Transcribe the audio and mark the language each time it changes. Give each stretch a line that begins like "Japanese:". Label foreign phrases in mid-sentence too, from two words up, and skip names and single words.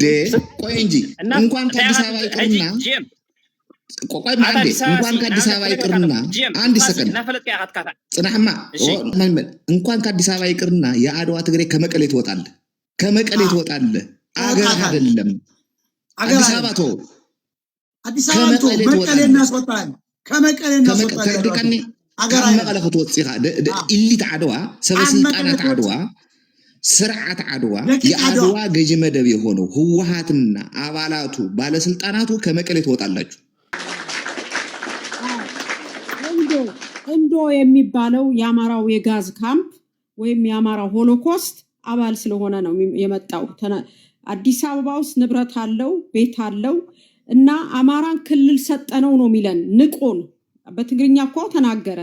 Amharic: ቆይ እንጂ እንኳን ከአዲስ አበባ ይቅርና ቆይ ማንዴ እንኳን ከአዲስ አበባ ይቅርና አንድ ሰከንድ ጽናህማ እንኳን ከአዲስ አበባ ይቅርና የአድዋ ትግሬ ከመቀሌ ትወጣለህ። ከመቀሌ ትወጣለህ። አገር አይደለም አዲስ አበባ ተው። አዲስ አበባ ተው። መቀሌ እናስወጣለን። ከመቀሌ እናስወጣለን።
Tigrinya: ከድቀኒ አገር መቀሌ ክትወጽኢኻ ኢሊት ዓድዋ ሰበስልጣናት ዓድዋ ስርዓት ዓድዋ
Amharic: የአድዋ ገዢ መደብ የሆነው ህወሓትና አባላቱ ባለስልጣናቱ ከመቀሌ ትወጣላችሁ። እንዶ የሚባለው የአማራው የጋዝ ካምፕ ወይም የአማራው ሆሎኮስት አባል ስለሆነ ነው የመጣው። አዲስ አበባ ውስጥ ንብረት አለው፣ ቤት አለው እና አማራን ክልል ሰጠነው ነው የሚለን። ንቆን በትግርኛ እኮ ተናገረ